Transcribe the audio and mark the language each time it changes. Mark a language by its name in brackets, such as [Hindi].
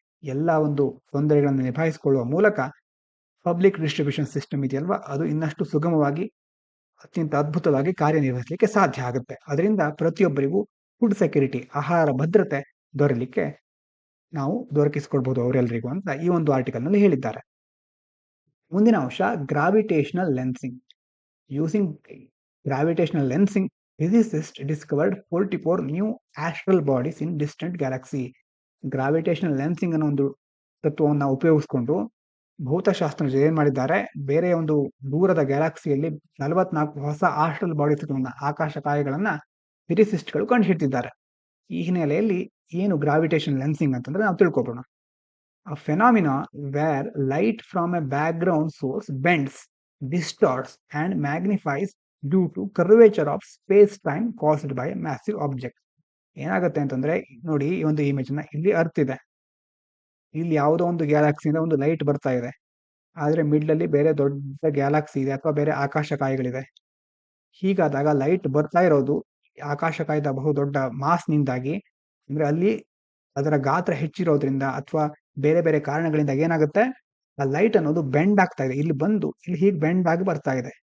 [Kannada] ಎಲ್ಲ ಒಂದು ತೊಂದರೆಗಳನ್ನು ನಿಭಾಯಿಸಿಕೊಳ್ಳುವ ಮೂಲಕ ಪಬ್ಲಿಕ್ ಡಿಸ್ಟ್ರಿಬ್ಯೂಷನ್ ಸಿಸ್ಟಮ್ ಇದೆಯಲ್ವಾ, ಅದು ಇನ್ನಷ್ಟು ಸುಗಮವಾಗಿ ಅತ್ಯಂತ ಅದ್ಭುತವಾಗಿ ಕಾರ್ಯನಿರ್ವಹಿಸಲಿಕ್ಕೆ ಸಾಧ್ಯ ಆಗುತ್ತೆ. ಅದರಿಂದ ಪ್ರತಿಯೊಬ್ಬರಿಗೂ ಫುಡ್ ಸೆಕ್ಯೂರಿಟಿ, ಆಹಾರ ಭದ್ರತೆ ದೊರೆಯಲಿಕ್ಕೆ ನಾವು ದೊರಕಿಸಿಕೊಡ್ಬೋದು ಅವರೆಲ್ಲರಿಗೂ ಅಂತ ಈ ಒಂದು ಆರ್ಟಿಕಲ್ ನಲ್ಲಿ ಹೇಳಿದ್ದಾರೆ. ಮುಂದಿನ ಅಂಶ gravitational lensing. [English] Using gravitational lensing, physicists discovered 44 new astral bodies in distant galaxy. [Kannada] Gravitational lensing ಅನ್ನೋ ಒಂದು ತತ್ವವನ್ನು ಉಪಯೋಗಿಸಿಕೊಂಡು ಭೌತಶಾಸ್ತ್ರಜ್ಞರು ಏನ್ ಮಾಡಿದ್ದಾರೆ, ಬೇರೆ ಒಂದು ದೂರದ ಗ್ಯಾಲಕ್ಸಿಯಲ್ಲಿ 44 ಹೊಸ ಆಸ್ಟ್ರಲ್ ಬಾಡೀಸ್ಗಳನ್ನ, ಆಕಾಶಕಾಯಗಳನ್ನ ಫಿಸಿಸಿಸ್ಟ್ಗಳು ಕಂಡುಹಿಡಿದಿದ್ದಾರೆ. ಈ ಹಿನ್ನೆಲೆಯಲ್ಲಿ ಏನು ಗ್ರಾವಿಟೇಷನ್ ಲೆನ್ಸಿಂಗ್ ಅಂತಂದ್ರೆ ನಾವು ತಿಳ್ಕೊಬೋಣ. [English] A phenomena where light from a background source bends, distorts and magnifies due to curvature of space-time caused by a massive object. [Kannada] ಏನಾಗುತ್ತೆ ಅಂತಂದ್ರೆ, ನೋಡಿ ಈ ಒಂದು ಇಮೇಜ್ ನ, ಇಲ್ಲಿ ಅರ್ತ್ ಇದೆ, ಇಲ್ಲಿ ಯಾವುದೋ ಒಂದು ಗ್ಯಾಲಕ್ಸಿಯಿಂದ ಒಂದು ಲೈಟ್ ಬರ್ತಾ ಇದೆ, ಆದ್ರೆ ಮಿಡ್ಲ್ ಅಲ್ಲಿ ಬೇರೆ ದೊಡ್ಡ ಗ್ಯಾಲಕ್ಸಿ ಇದೆ ಅಥವಾ ಬೇರೆ ಆಕಾಶಕಾಯಗಳಿದೆ. ಹೀಗಾದಾಗ ಲೈಟ್ ಬರ್ತಾ ಇರೋದು ಆಕಾಶಕಾಯದ ಬಹುದೊಡ್ಡ ಮಾಸ್ ನಿಂದಾಗಿ, ಅಂದ್ರೆ ಅಲ್ಲಿ ಅದರ ಗಾತ್ರ ಹೆಚ್ಚಿರೋದ್ರಿಂದ ಅಥವಾ ಬೇರೆ ಬೇರೆ ಕಾರಣಗಳಿಂದ ಏನಾಗುತ್ತೆ, ಆ ಲೈಟ್ ಅನ್ನೋದು ಬೆಂಡ್ ಆಗ್ತಾ ಇದೆ, ಇಲ್ಲಿ ಬಂದು ಇಲ್ಲಿ ಹೀಗೆ ಬೆಂಡ್ ಆಗಿ ಬರ್ತಾ ಇದೆ.